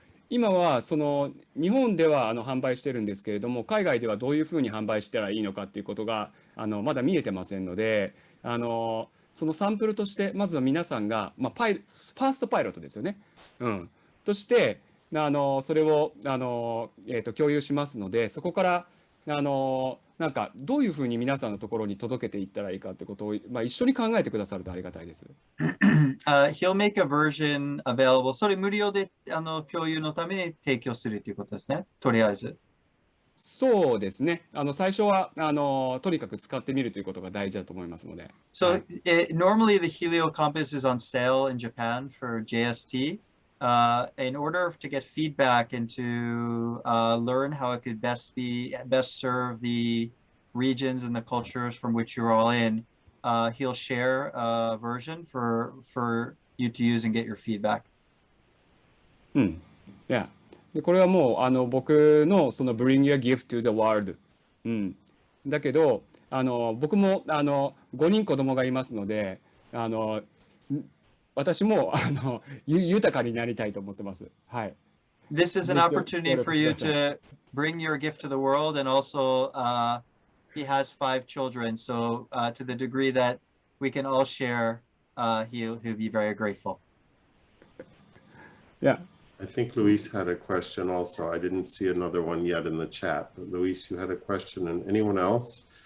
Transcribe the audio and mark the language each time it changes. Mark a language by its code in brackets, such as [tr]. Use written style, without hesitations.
[ja] 今は日本では販売してるんですけれども、海外ではどういうふうに販売したらいいのかっていうことがまだ見えてませんので、そのサンプルとしてまずは皆さんが、ファーストパイロットですよね。としてそれを共有しますので、そこからなんかどういうふうに皆さんのところに届けていったらいいかってことを、一緒に考えてくださるとありがたいです。 [en] He'll make a version available. [ja] それ無料で共有のために提供するということですね。とりあえず。そうですね。最初はとにかく使ってみるということが大事だと思いますので。 [en] So normally the Heliocompass is on sale in Japan for JST. In order to get feedback and to learn how it could best serve the regions and the cultures from which you're all in, he'll share a version for you to use and get your feedback. [ja] うん。いや。で、これはもう僕のその [en] Bring your gift to the world。 [ja] うん。だけど、僕も5人子供がいますので、私も豊かになりたいと思ってます。はい。 [en] This is an opportunity for you to bring your gift to the world, and also he has 5 children, so to the degree that we can all share, he'll be very grateful. Yeah. I think Luis had a question also. I didn't see another one yet in the chat, but Luis, you had a question, and anyone else?